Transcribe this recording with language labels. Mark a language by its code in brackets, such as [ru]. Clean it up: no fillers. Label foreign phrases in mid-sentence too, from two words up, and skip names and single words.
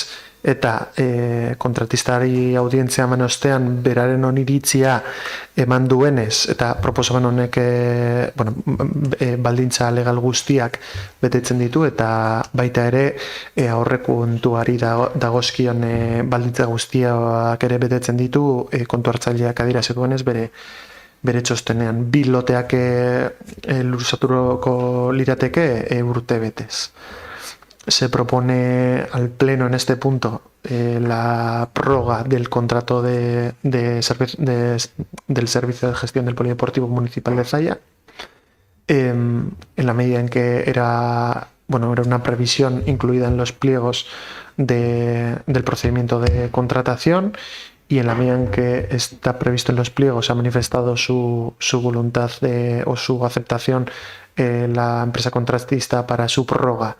[eu] eta kontratistari audientzia eman ostean beraren oniritzia eman duenez eta proposamen honek baldintza legal guztiak betetzen ditu eta baita ere aurrekontuari dagozkion baldintza guztiak ere betetzen ditu kontu hartzaileak adierazi duenez bere txostenean. Bi loteak luzatuko lirateke urte betez. [es] Se propone al Pleno en este punto la prórroga del contrato del Servicio de Gestión del Polideportivo Municipal de Zalla, en la medida en que era una previsión incluida en los pliegos del procedimiento de contratación, y en la medida en que está previsto en los pliegos ha manifestado su voluntad o su aceptación la empresa contratista para su prórroga.